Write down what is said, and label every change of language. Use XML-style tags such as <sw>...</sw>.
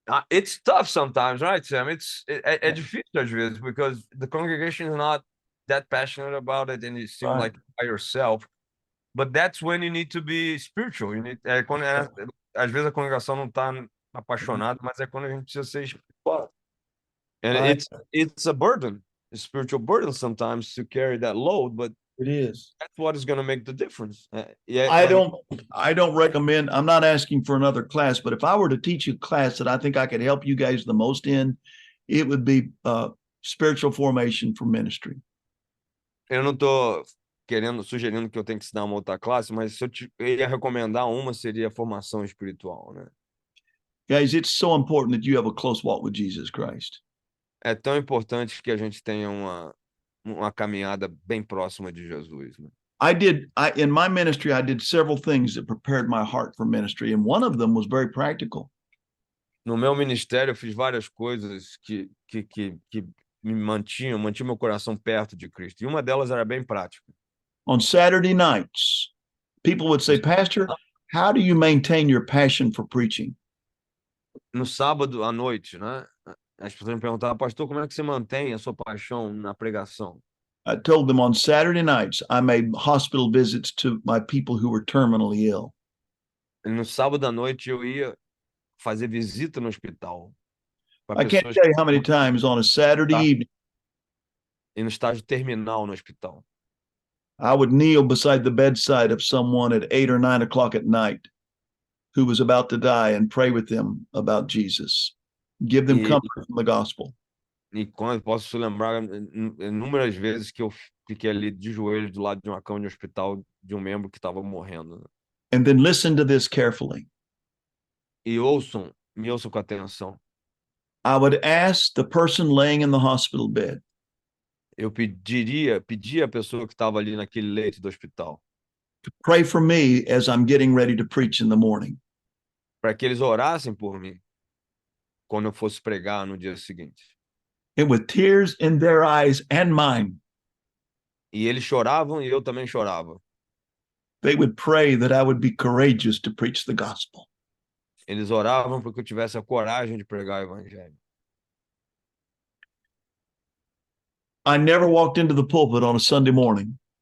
<en>It's tough sometimes, right, Sam?</en> <pt>É difícil às vezes,</pt> <en>because the congregation is not that passionate about it, and it seems like by yourself. But that's when you need to be spiritual.</en> <pt>Às vezes a congregação não está apaixonada, mas é quando a gente precisa ser espiritual.</pt> <en>And it's a burden, a spiritual burden sometimes to carry that load, but It is. That's what is going to make the difference. I don't recommend, I'm not asking for another class, but if I were to teach a class that I think I could help you guys the most in, it would be spiritual formation for ministry.</en> <pt>Eu não tô sugerindo que eu tenho que ensinar uma outra classe, mas se eu ia recomendar uma, seria formação espiritual, né?</pt> <en>Guys, it's so important that you have a close walk with Jesus Christ.</en> <pt>É tão importante que a gente tenha uma caminhada bem próxima de Jesus, né?</pt> <en>In my ministry, I did several things that prepared my heart for ministry, and one of them was very practical.</en> <pt>No meu ministério, eu fiz várias coisas que me mantinha meu coração perto de Cristo. E uma delas era bem prática.</pt> <en>On Saturday nights, people would say, Pastor, how do you maintain your passion for preaching?</en> <pt>No sábado à noite, né? As pessoas me perguntavam, pastor, como é que você mantém a sua paixão na pregação?</pt> <en>I told them on Saturday nights, I made hospital visits to my people who were terminally ill.</en> <pt>E no sábado à noite eu ia fazer visita no hospital.</pt> <en>I can't tell you how many times on a Saturday evening,</en> <pt>E no estágio terminal no hospital.</pt> <en>I would kneel beside the bedside of someone at 8 or 9 o'clock at night who was about to die and pray with them about Jesus. Give them comfort from the gospel.</en> <pt>E quando posso lembrar inúmeras vezes que eu fiquei ali de joelhos do lado de uma cama de hospital de um membro que estava morrendo. Né?</pt> <en>And then listen to this carefully.</en> <pt>E me ouçam com atenção.</pt> <en>I would ask the person laying in the hospital bed,</en> <pt>Eu pedia à pessoa que estava ali naquele leito do hospital</pt> <en>to pray for me as I'm getting ready to preach in the morning.</en> <pt>para que eles orassem por mim quando eu fosse pregar no dia seguinte.</pt> <en>And with tears in their eyes and mine,</en> <pt>E eles choravam e eu também chorava.</pt> <en>they would pray that I would be courageous to preach the gospel.</en> <pt>Eles oravam para que eu tivesse a coragem de pregar o evangelho.</pt> <en>I never walked into the pulpit on a Sunday morning</en>